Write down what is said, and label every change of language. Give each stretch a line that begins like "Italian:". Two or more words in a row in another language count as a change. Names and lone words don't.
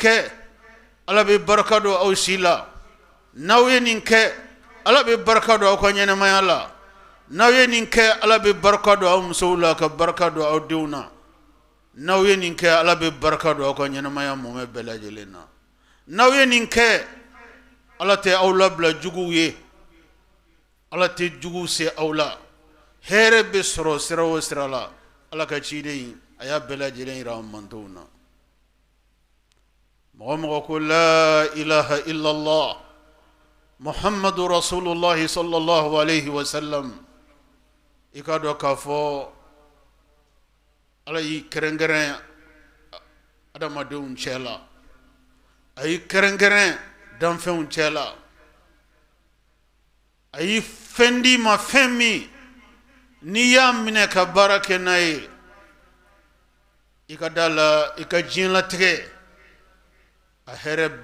Bambara: kɛ ala bɛ barika don aw si la n'aw ye nin kɛ ala bɛ barika don aw ka ɲɛnɛmaya la n'aw ye nin kɛ ala bɛ barika don aw musow la ka barika don aw denw na n'aw ye nin kɛ ala bɛ barika don aw ka ɲɛnɛmaya mɔmɛ bɛɛ lajɛlen na n'aw ye nin kɛ ala tɛ aw labila juguw ye ala tɛ juguw se aw la hɛrɛ bɛ sɔrɔ sira o sira la ala ka ciden a y'a bɛɛ lajɛlen yira an mantow na mɔgɔ mɔgɔ ko
Arabic: لا إله إلا الله محمد رسول الله صلى الله عليه وسلم
Bambara: i ka dɔn k'a fɔ ala y'i kɛrɛnkɛrɛn adamadenw cɛ la a y'i kɛrɛnkɛrɛn danfɛnw cɛ la a y'i fɛn d'i ma fɛn min n'i y'a minɛ ka baara kɛ n'a ye i ka da la i ka diɲɛlatigɛ a hɛrɛ